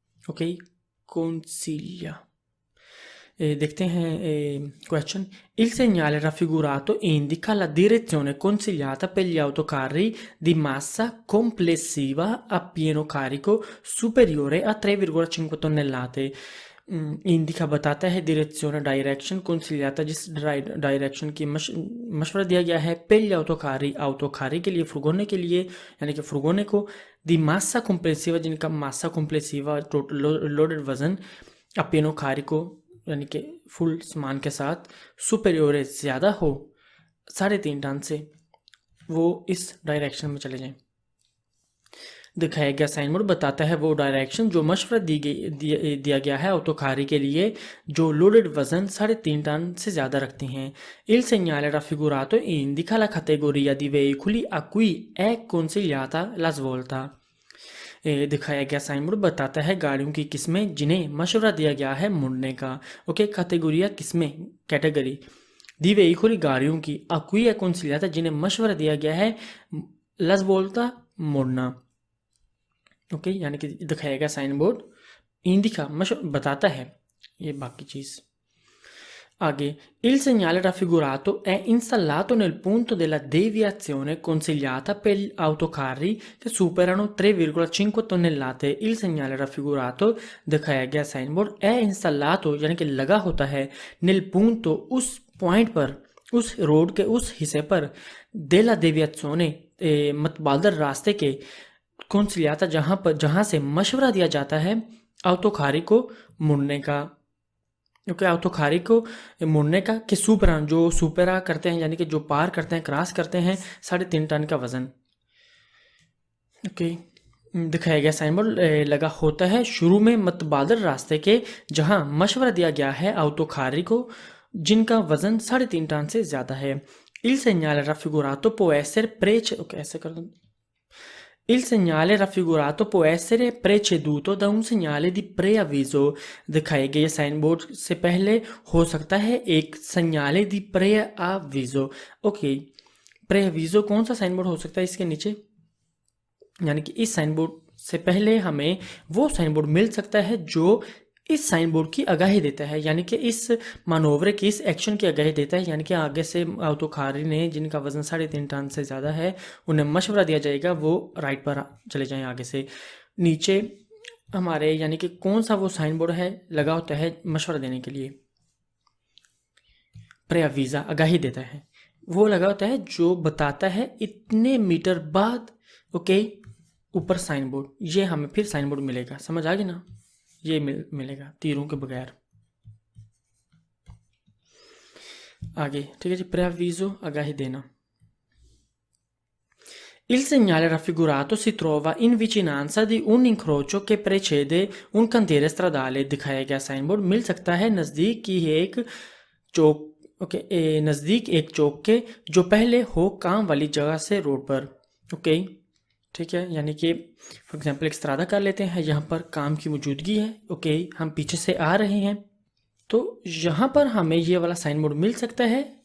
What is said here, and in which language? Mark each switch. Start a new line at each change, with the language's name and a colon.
Italian: ओके, consiglia.
Hindi: देखते हैं question.
Italian: Il segnale raffigurato indica la direzione consigliata per gli autocarri di massa complessiva a pieno carico superiore a 3,5 tonnellate।
Hindi: Indica बताता है direction, direction consigliata जिस direction की मशवरा दिया गया है
Italian: per gli autocarri,
Hindi: autocarri के लिए, फुर्गोने के लिए, यानी कि फुर्गोने को, दी मासा कॉम्प्लेसिवा जिनका मासा कॉम्प्लेसिवा टोटल लोडेड वजन, अपिनो खारी को यानी कि फुल सामान के साथ, सुपेरियोर ज़्यादा हो 3.5 टन से, वो इस डायरेक्शन में चले जाएं। दिखाया गया साइन बोर्ड बताता है वो डायरेक्शन जो मशवरा दिया गया है ऑटोकारी के लिए जो लोडेड वजन 3.5 टन से ज़्यादा रखते हैं।
Italian: Il segnale raffigurato indica la categoria di veicoli a cui è consigliata la svolta।
Hindi: दिखाया गया साइन बोर्ड बताता है गाड़ियों की किस्में जिन्हें मशवरा दिया गया है मुड़ने का। ओके, कैटेगोरिया किस्में, कैटेगरी, दी वेहिकुली गाड़ियों की, अक्वी है consigliata जिन्हें मशवरा दिया गया है
Italian: la svolta
Hindi: मुड़ना। ओके, यानी कि दिखाया गया साइन बोर्ड इंडिका बताता है ये बाकी चीज़। आगे,
Italian: il segnale raffigurato è installato nel punto della deviazione consigliata per gli autocarri che superano 3,5 tonnellate। il segnale raffigurato
Hindi: दिखाया गया साइन बोर्ड
Italian: è installato
Hindi: यानी कि लगा होता है
Italian: nel punto
Hindi: उस पॉइंट पर, उस रोड के उस हिस्से पर,
Italian: della deviazione
Hindi: मतबादल रास्ते के, consigliata जहाँ से मशवरा दिया जाता है autocarri को मुड़ने का। ओके, autocarri को मुड़ने का कि सुपरा, जो सुपरा करते हैं यानी कि जो पार करते हैं, क्रॉस करते हैं 3.5 टन का वजन। ओके, दिखाया गया साइन बोर्ड लगा होता है शुरू में मतबादल रास्ते के जहां मशवरा दिया गया है autocarri को जिनका वजन 3.5 टन से ज़्यादा है।
Italian: il segnale raffigurato può essere
Hindi: ऐसे कर दो।
Italian: Il segnale raffigurato può essere preceduto da un segnale di preavviso।
Hindi: दिखाए गए साइन बोर्ड से पहले हो सकता है एक
Italian: segnale di preavviso।
Hindi: Okay, preavviso कौन सा साइन बोर्ड हो सकता है इसके नीचे, यानी कि इस साइन बोर्ड से पहले हमें वो साइन बोर्ड मिल सकता है जो इस साइन बोर्ड की आगाही देता है, यानी कि इस मानोवरे की, इस एक्शन की आगाही देता है। यानी कि आगे से autocarri ने जिनका वजन 3.5 टन से ज़्यादा है उन्हें मशवरा दिया जाएगा वो राइट पर चले जाएं आगे से। नीचे हमारे यानी कि कौन सा वो साइन बोर्ड है लगा होता है मशवरा देने के लिए, प्रेअवीज़ा, आगाही देता है, वो लगा होता है जो बताता है इतने मीटर बाद। ओके, ऊपर साइन बोर्ड, ये हमें फिर साइन बोर्ड मिलेगा, समझ आ गई ना, ये मिलेगा तीरों के बगैर। आगे, ठीक है जी, preavviso, आगाही देना।
Italian: Il segnale raffigurato si trova in vicinanza di un incrocio che precede un cantiere stradale।
Hindi: दिखाया गया साइन बोर्ड मिल सकता है नज़दीक की एक चौक, ओके, नज़दीक एक चौक के जो पहले हो काम वाली जगह से रोड पर। ओके, ठीक है, यानी कि फॉर एग्जांपल एक स्त्रादा कर लेते हैं, यहाँ पर काम की मौजूदगी है। ओके, हम पीछे से आ रहे हैं तो यहाँ पर हमें ये वाला साइन बोर्ड मिल सकता है।